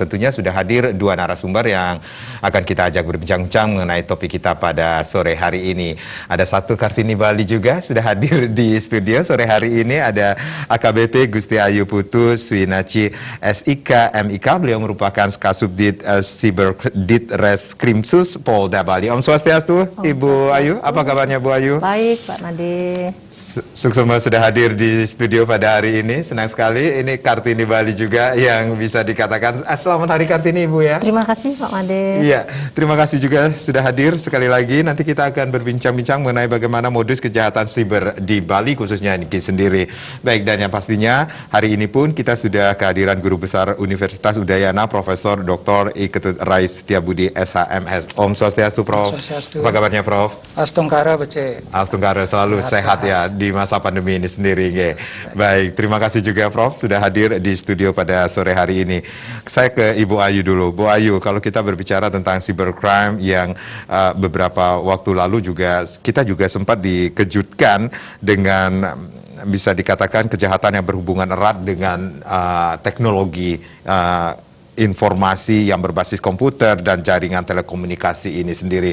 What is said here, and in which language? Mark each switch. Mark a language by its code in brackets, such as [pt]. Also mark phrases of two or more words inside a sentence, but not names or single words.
[id] Tentunya sudah hadir dua narasumber yang akan kita ajak berbincang-bincang mengenai topik kita pada sore hari ini. Ada satu Kartini Bali juga sudah hadir di studio sore hari ini. Ada AKBP Gusti Ayu Putu Swinaci SIK MIK. Beliau merupakan Kasubdit Cyberdit Reskrimsus Polda Bali. [ban] Om Swastiastu, [id] Ibu Ayu. Apa kabarnya Bu Ayu? Baik, Pak Made. Suksema sudah hadir di studio pada hari ini. Senang sekali. Ini Kartini Bali juga yang bisa dikatakan selamat Hari Kartini, Ibu ya. Terima kasih Pak Made. Iya, terima kasih juga sudah hadir sekali lagi. Nanti kita akan berbincang-bincang mengenai bagaimana modus kejahatan siber di Bali khususnya Niki sendiri. Baik, dan yang pastinya hari ini pun kita sudah kehadiran Guru Besar Universitas Udayana Profesor Dr. I Ketut Rais Setiabudi SHMS. [ban] Om Swastiastu, Prof. [id] Swastiastu. Apa kabarnya, Prof? [ban] Astungkara Bece. [id] Astungkara selalu sehat ya di masa pandemi ini sendiri. Baik, terima kasih juga Prof sudah hadir di studio pada sore hari ini. Saya ke Ibu Ayu dulu. Bu Ayu, kalau kita berbicara tentang cybercrime yang beberapa waktu lalu kita juga sempat dikejutkan dengan bisa dikatakan kejahatan yang berhubungan erat dengan teknologi informasi yang berbasis komputer dan jaringan telekomunikasi ini sendiri.